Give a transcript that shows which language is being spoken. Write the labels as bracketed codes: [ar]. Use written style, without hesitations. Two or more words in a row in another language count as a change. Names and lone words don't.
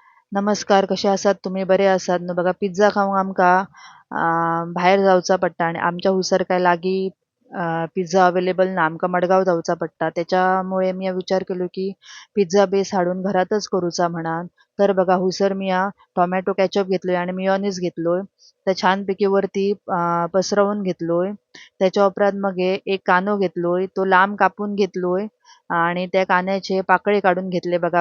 [kok] नमस्कार, कशे आसात तुम्ही? बरे आसात न्हू? बघा पिझ्झा खावंक आमकां भायर जावचा पडटा आणि आमच्या हुसर काय लागीं [en] pizza available [kok] ना. आमकां मडगांव जावचा पडटा. त्याच्यामुळे मी विचार केलो की [en] pizza base [kok] हाडून घरातच करूचा म्हणान. तर बघा हुसर मी [en] tomato ketchup [kok] घेतलोय आणि मेयोनीज घेतलोय. ते छानपैकी वरती पसरवून घेतलोय. त्याच्या उपरांत मग एक कांदो घेतलोय. तो लांब कापून घेतलोय आणि त्या कांद्याचे पाकळे काढून घेतले बघा.